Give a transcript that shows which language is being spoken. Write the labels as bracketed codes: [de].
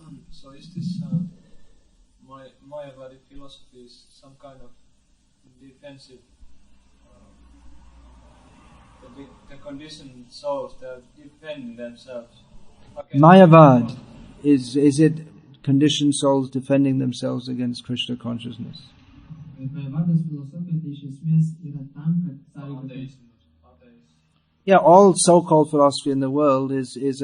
[en] So is this Mayavadi philosophy is some kind of defensive? The conditioned souls, they are defending themselves. Mayavad, is it conditioned souls defending themselves against Krishna consciousness? [lt] Mayavados filosofija tai iš esmės yra tam, kad sąlygotų. [en] Yeah, all so-called philosophy in the world is